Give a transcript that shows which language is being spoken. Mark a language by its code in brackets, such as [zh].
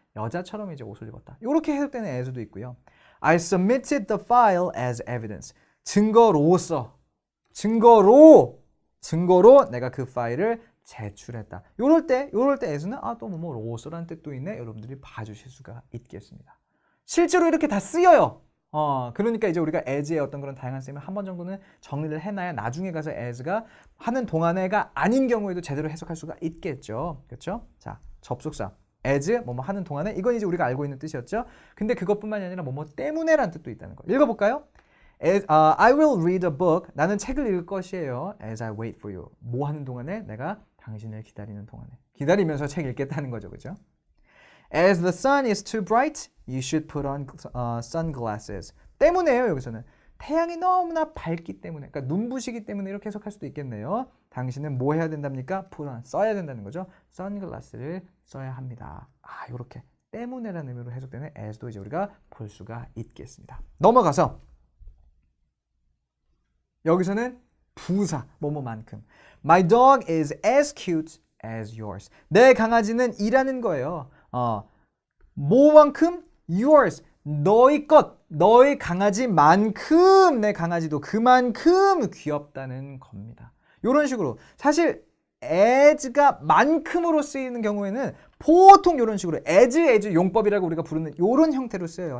[ko] 여자처럼 이제 옷을 입었다. 이렇게 해석되는 as도 있고요. [en] I submitted the file as evidence. [ko] 증거로 내가 그 파일을 제출했다. 요럴 때 as는 또 뭐로서라는 뜻도 있네. 여러분들이 봐주실 수가 있겠습니다. 실제로 이렇게 다 쓰여요. 그러니까 이제 우리가 as의 어떤 그런 다양한 쓰임을 한 번 정도는 정리를 해놔야 나중에 가서 as가 하는 동안에가 아닌 경우에도 제대로 해석할 수가 있겠죠. 그렇죠? 자, 접속사. as 뭐뭐 하는 동안에 이건 이제 우리가 알고 있는 뜻이었죠. 근데 그것뿐만이 아니라 뭐뭐 때문에라는 뜻도 있다는 거. 읽어볼까요? [en] I will read a book. [ko] 나는 책을 읽을 것이에요. [en] As I wait for you. [ko] 뭐 하는 동안에? 내가 당신을 기다리는 동안에. 기다리면서 책 읽겠다는 거죠. 그죠? [en] As the sun is too bright, you should put on sunglasses. [ko] 때문에요. 여기서는. 태양이 너무나 밝기 때문에. 그러니까 눈부시기 때문에 이렇게 해석할 수도 있겠네요. 당신은 뭐 해야 된답니까? [en] put on. [ko] 써야 된다는 거죠. 선글라스를 써야 합니다. 이렇게. 때문에라는 의미로 해석되는 as도 이제 우리가 볼 수가 있겠습니다. 넘어가서 여기서는 부사, 뭐뭐만큼. [en] My dog is as cute as yours. [ko] 내 강아지는 이라는 거예요. 뭐만큼? Yours. 너희 것, 너희 강아지만큼 내 강아지도 그만큼 귀엽다는 겁니다. 이런 식으로. 사실 as가 만큼으로 쓰이는 경우에는 보통 이런 식으로 as 용법이라고 우리가 부르는 이런 형태로 쓰여요.